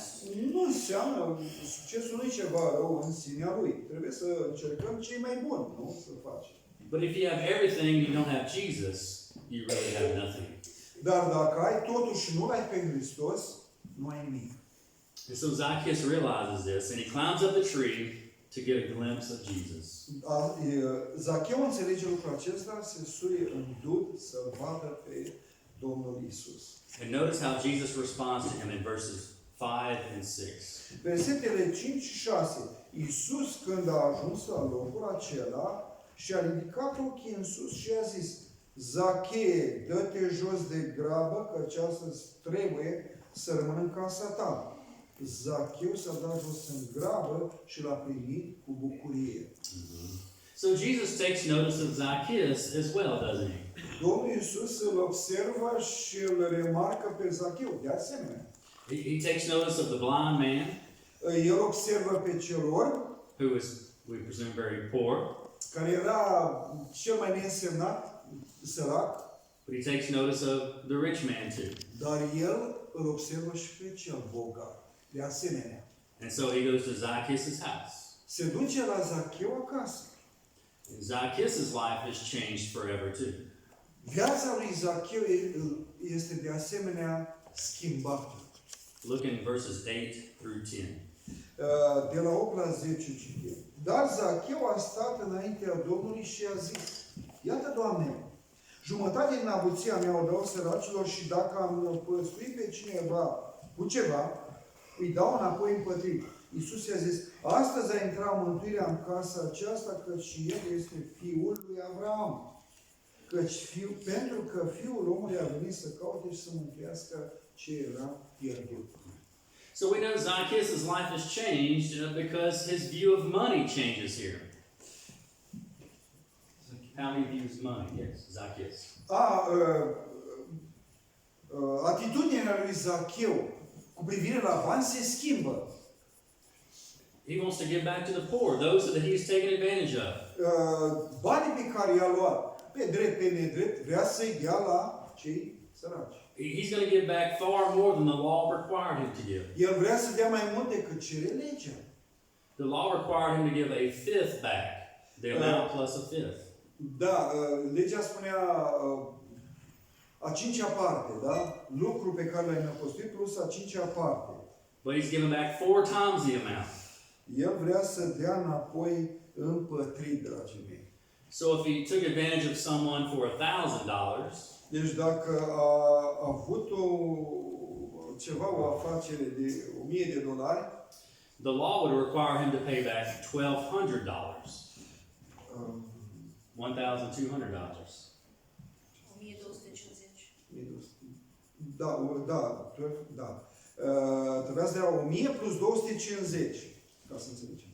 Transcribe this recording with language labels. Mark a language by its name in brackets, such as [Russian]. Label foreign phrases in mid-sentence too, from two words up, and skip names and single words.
[Romanian] Nu înseamnă, succesul nu e ceva rău în sinea lui. Trebuie să încercăm cei mai buni, nu? Să facem. [English] But if you have everything and you don't have Jesus, you really have nothing. [Romanian] Dar dacă ai totul și nu ai pe Hristos, nu ai nimic. [English] And so Zacchaeus realizes this, and he climbs up the tree to get a glimpse of Jesus. [Romanian] Zacheu înțelege lucrul acesta, se suie în dud să-L vadă pe Domnul Isus. [English] And notice how Jesus responds to him in verses 5 and 6. [Romanian] Versetele 5 și 6. Isus, când a ajuns la locul acela, și-a ridicat ochii în sus și a zis: Zachee, dă-te jos de grabă, căci astăzi trebuie să rămân în casa ta. Zacheu s-a dat jos în grabă și l-a primit cu bucurie. [English] So Jesus takes notice of Zacchaeus as well, doesn't he? [Romanian] Domnul Iisus îl observă și îl remarcă pe Zacheu, de asemenea. [English] He takes notice of the blind man, [Romanian] El observă pe cel orb, [English] who was, we presume, very poor. [Romanian] care era cel mai neînsemnat, sărac, [English] But he takes notice of the rich man too. [Romanian] dar el îl observă și pe cel bogat, de asemenea. [English] And so he goes to Zacchaeus' house. [Romanian] Se duce la Zacheu acasă. [English] And Zacchaeus' life is changed forever too. [Romanian] Viața lui Zacheu este de asemenea schimbată. [English] Look in verses 8 through 10. [Romanian] De la 8 la 10 citim. Dar Zacheu a stat înaintea Domnului și a zis: Iată, Doamne, jumătate din avuția mea o dau săracilor și dacă am păstuit pe cineva cu ceva, îi dau înapoi împătrit. Iisus i-a zis: astăzi a intrat mântuirea în casa aceasta, căci și el este fiul lui Avram. Pentru că Fiul omului a venit să caute și să mântuiască ce era pierdut. [English] So we know Zacchaeus' life has changed because his view of money changes here. How he views money, yes, Zacchaeus. [Romanian] Atitudinea lui Zacheu cu privire la bani se schimbă. [English] He wants to give back to the poor, those that he's taken advantage of. [Romanian] Banii pe care i-a luat, pe drept, pe nedrept, vrea să-i dea la cei săraci. [English] He's going to give back far more than the law required him to give. [Romanian] El vrea să dea mai mult decât cere legea. [English] The law required him to give a fifth back, the amount plus a fifth. [Romanian] Da, legea spunea a cincea parte, da? Lucru pe care l-ai năpostuit plus a cincea parte. [English] But he's given back 4 times the amount. [Romanian] El vrea să dea înapoi împătrit, dragii mei. [English] So if he took advantage of someone for $1,000, [Romanian] deci dacă a avut o afacere de $1,000, [English] the law would require him to pay back $1,200. [Romanian] $1,200. 1250. Trebuia să dea 1000 plus 250, ca să înțelegem.